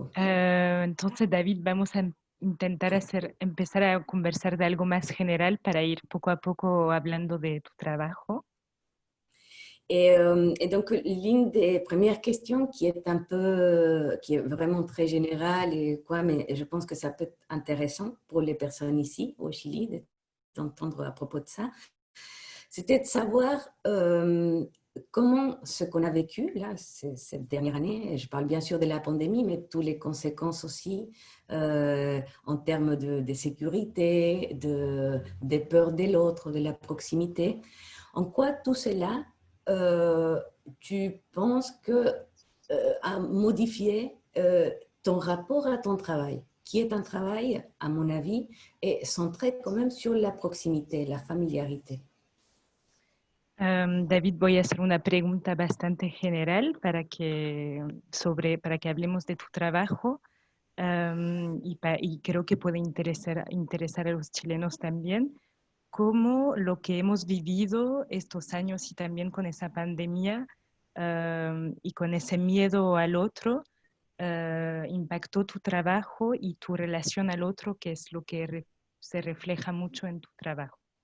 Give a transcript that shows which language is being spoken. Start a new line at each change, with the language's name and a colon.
Spanish: Entonces, David, vamos a intentar empezar a conversar de algo más general para ir poco a poco hablando de tu trabajo.
French: Et donc, l'une des premières questions qui est vraiment très générale, et quoi, mais je pense que ça peut être intéressant pour les personnes ici, au Chili, d'entendre à propos de ça, c'était de savoir comment ce qu'on a vécu là, cette dernière année, je parle bien sûr de la pandémie, mais toutes les conséquences aussi en termes de sécurité, des peurs de l'autre, de la proximité. En quoi tout cela, tu penses que a modifié ton rapport à ton travail, qui est un travail, à mon avis, est centré quand même sur la proximité, la familiarité?
Spanish: David, voy a hacer una pregunta bastante general para que hablemos de tu trabajo, y creo que puede interesar a los chilenos también. Cómo lo que hemos vivido estos años y también con esa pandemia, y con ese miedo al otro, impactó tu trabajo y tu relación al otro, que es lo que se refleja mucho en tu trabajo.